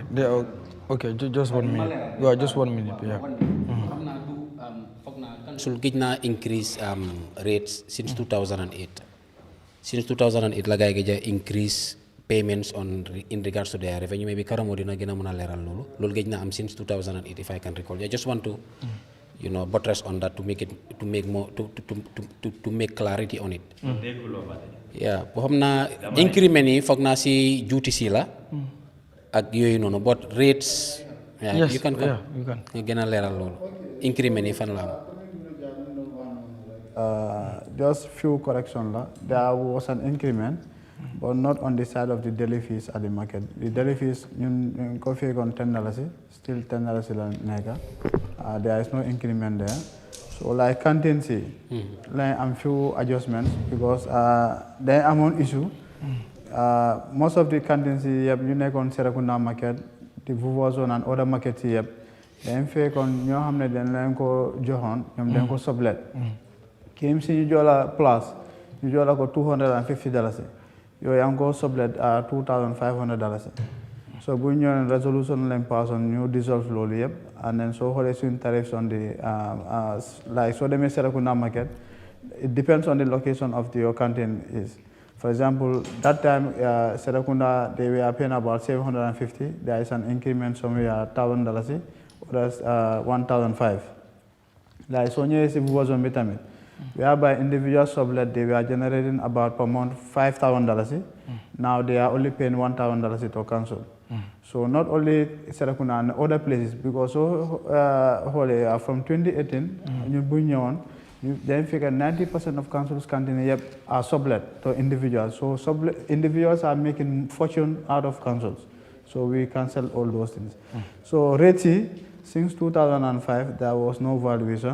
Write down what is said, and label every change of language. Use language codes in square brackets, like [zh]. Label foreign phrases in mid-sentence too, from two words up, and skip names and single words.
[en] okay just 1 minute waaw just 1 minute yeah [wo] xam naa du foog naa council gëj naa [en] increase rates since 2008 since 2008 [wo] la gaay gëj a [en] increase payments in regards to their revenue maybe Karamo [wo] dina gën a mën a leeral loolu gëj na am [en] since 2008 if I can recall I just want to buttress on that to make clarity on it yeah [wo] boo xam naa increment yi foog naa si duty si la ak yooyu noonu [en] but rates you can [wo] nga gën a leeral loolu increment yi fan la am [en] just few correction la there was an increment but not on the side of the daily fees at the market the daily fees [wo] ñun ko fekkoon [en] $10 still $10 la nekk there is no increment there so like canteen like am few adjustments because they amount issue most of the canteens [wo] yëpp ñu nekkoon Serekunda market [en] the Vuvo zone and other markets [wo] yëpp dañ fekkoon ñoo xam ne dañ leen ko joxoon ñoom dañ ko sublet KMC ñu jola place ñu jola ko $250 yooyu yaa ngi ko sublet $2,500 so bu ñu ñëwee resolution lañ passon ñu dissolve loolu yëpp [en] and then [wo] soo xoolee suñ [en] tariffs on the like [wo] soo demee [en] Serekunda market it depends on the location of your canteen is for example that time Serekunda they were paying about $750 there is an increment somewhere $1,000 others $1,500 like [wo] soo ñëwee si Vuvo zone bi tamit [en] whereby individual sublet they were generating about per month $5,000 now they are only paying $1,000 to council so not only Serekunda and other places because from 2018 [wo] ñu bu ñëwoon dañ [en] figure 90% of council's canteen are sublet to individuals so individuals are making fortune out of councils so we cancel all those things so rates since 2005 there was no valuation.